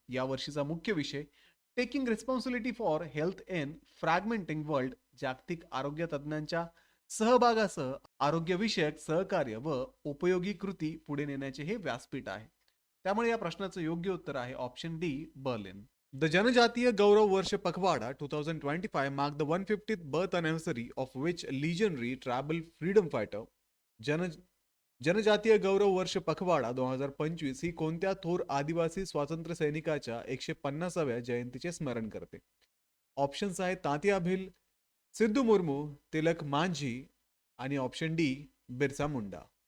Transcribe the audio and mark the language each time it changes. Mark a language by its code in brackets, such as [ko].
[mr] या वर्षीचा मुख्य विषय [en] taking responsibility for health in fragmenting world [mr] जागतिक आरोग्य तज्ज्ञांच्या सहभागासह आरोग्यविषयक सहकार्य व उपयोगी कृती पुढे नेण्याचे हे व्यासपीठ आहे. त्यामुळे या प्रश्नाचं योग्य उत्तर आहे ऑप्शन डी, बर्लिन. [en] The Janjatiya Gaurav Varsh Pakhwada 2025 marked the 150th birth anniversary of which legendary tribal freedom fighter. [mr] जन जनजातीय गौरव वर्ष पखवाड़ा 2025 ही कोणत्या थोर आदिवासी स्वातंत्र्य सैनिकाच्या 150व्या जयंतीचे स्मरण करते? ऑप्शन्स आहेत तात्या भिल, सिद्धू मुर्मू, तिलक मांझी आणि ऑप्शन डी बिरसा मुंडा.